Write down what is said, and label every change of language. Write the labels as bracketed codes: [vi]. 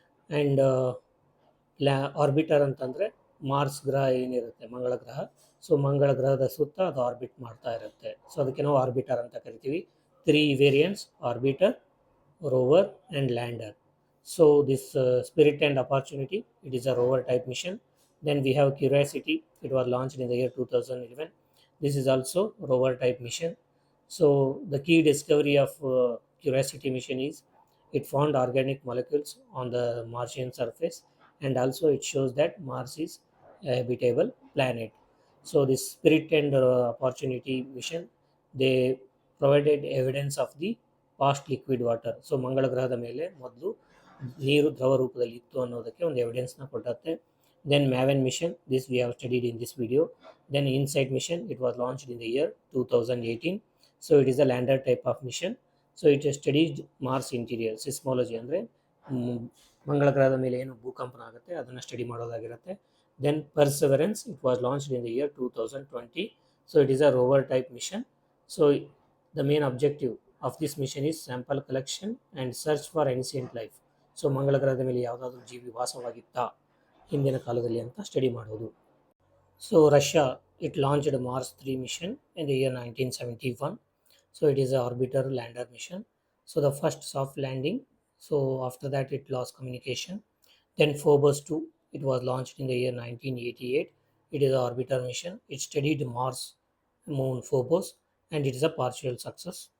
[kn] And arbiter ಅಂತಂದರೆ Mars ಗ್ರಹ ಏನಿರುತ್ತೆ ಮಂಗಳ ಗ್ರಹ, ಸೊ ಮಂಗಳ ಗ್ರಹದ ಸುತ್ತ ಅದು ಆರ್ಬಿಟ್ ಮಾಡ್ತಾ ಇರುತ್ತೆ. ಸೊ ಅದಕ್ಕೆ ನಾವು ಆರ್ಬಿಟರ್ ಅಂತ ಕರಿತೀವಿ. 3 variants: arbiter, rover and lander. [en] So this Spirit and Opportunity, it is a rover type mission. Then we have Curiosity, it was launched in the year 2011. This is also rover type mission. So the key discovery of Curiosity mission is It found organic molecules on the Martian surface, and also it shows that Mars is a habitable planet. So this Spirit and Opportunity mission, they provided evidence of the past liquid water. [kn] So ಮಂಗಳ ಗ್ರಹದ ಮೇಲೆ ಮೊದಲು ನೀರು ದ್ರವ ರೂಪದಲ್ಲಿ ಇತ್ತು ಅನ್ನೋದಕ್ಕೆ ಒಂದು ಎವಿಡೆನ್ಸ್ನ ಕೊಟ್ಟತ್ತೆ. [en] Then MAVEN mission, this we have studied in this video. Then InSight mission, it was launched in the year 2018. So it is a lander type of mission. So it studied Mars interior seismology, [kn] ಅಂದರೆ ಮಂಗಳ ಗ್ರಹದ ಮೇಲೆ ಏನು ಭೂಕಂಪನ ಆಗುತ್ತೆ ಅದನ್ನು study ಮಾಡೋದಾಗಿರುತ್ತೆ. [en] Then Perseverance, it was launched in the year 2020. So it is a rover type mission. So the main objective of this mission is sample collection and search for ancient life. [kn] So ಮಂಗಳ ಗ್ರಹದ ಮೇಲೆ ಯಾವುದಾದ್ರೂ ಜೀವಿ ವಾಸವಾಗಿತ್ತಾ ಹಿಂದಿನ ಕಾಲದಲ್ಲಿ ಅಂತ study ಮಾಡೋದು. [en] So Russia, it launched Mars 3 mission in the year 1971. So it is a orbiter lander mission. So the first soft landing. So after that it lost communication. Then Phobos 2, it was launched in the year 1988. It is an orbiter mission. It studied Mars, moon Phobos, and it is a partial success.